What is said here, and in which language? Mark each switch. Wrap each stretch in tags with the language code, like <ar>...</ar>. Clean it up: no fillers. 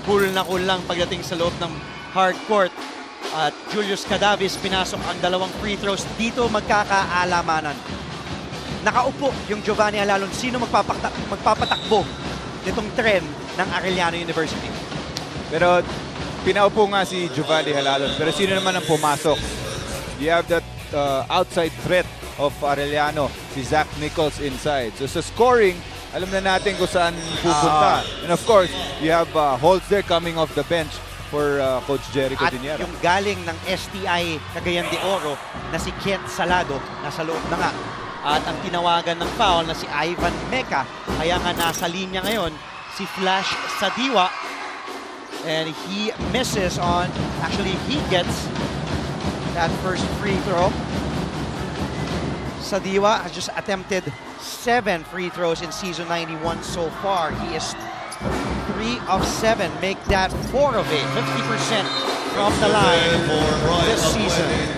<tl>Cool na cool lang pagdating sa loob ng hard court. At Julius Cadavis pinasok ang 2 free throws. Dito magkakaalamanan. nakaupo yung Giovanni Alalon. Sino magpapatakbo nitong trend ng Arellano University? Pero pinaupo nga si Giovanni Alalon. Pero sino naman ang pumasok?</tl> <en>You have that outside threat of Arellano, si Zach Nichols inside.</en> <tl>So sa scoring, alam na natin kung saan pupunta.</tl> <en>And of course, you have Holtz there coming off the bench for Coach Jerry Codinera.</en> <tl>At yung galing ng STI Cagayan de Oro na si Kent Salado, nasa loob na nga. At ang tinawagan ng foul na si Ivan Meca, kaya nga nasa linya ngayon si Flash Sadiwa.</tl> <en>And he misses on, actually he gets that first free throw. Sadiwa has just attempted 7 free throws in season 91 so far. He is 3 of 7, make that 4 of 8, 50% from the line this season.</en>